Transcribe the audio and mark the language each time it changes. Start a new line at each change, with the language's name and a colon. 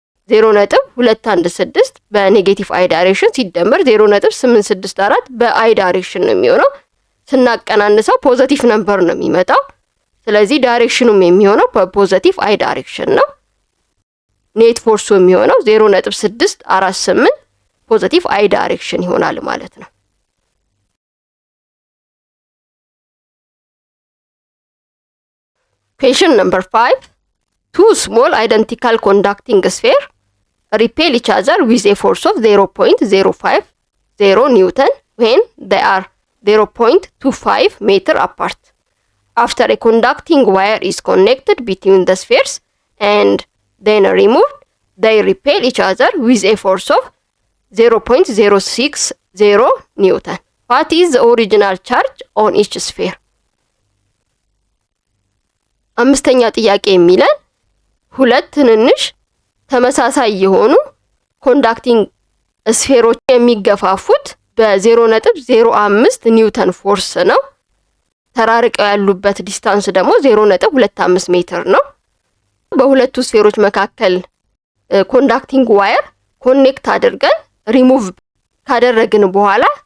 Amharic: 0.216 በኔጌቲቭ አይ ዳይሬክሽን ሲደመር 0.864 በአይ ዳይሬክሽን ነው የሚሆነው። ስናቀናንሰው ፖዚቲቭ ነምበር ነው የሚመጣው። ስለዚህ ዳይሬክሽኑም የሚሆነው በፖዚቲቭ አይ ዳይሬክሽን ነው። ኔት ፎርሱ የሚሆነው 0.648 ፖዚቲቭ አይ ዳይሬክሽን ይሆናል ማለት ነው።
English: Question number 5. Two small identical conducting spheres repel each other with a force of 0.050 Newton when they are 0.25 meter apart. After a conducting wire is connected between the spheres and then removed, they repel each other with a force of 0.060 Newton. What is the original charge on each sphere?
Amharic: አምስተኛ ጥያቄ የሚለን ሁለት ትንንሽ ተመሳሳይ የሆኑ ኮንዳክቲንግ ስፌሮች የሚገፋፉት በ0.05 ኒውተን ፎርስ ነው። ተራርቀው ያሉበት ዲስታንስ ደግሞ 0.25 ሜትር ነው። በሁለቱ ስፌሮች መካከል ኮንዳክቲንግ ዋየር ኮኔክት አድርገን ሪሙቭ ካደረግን በኋላ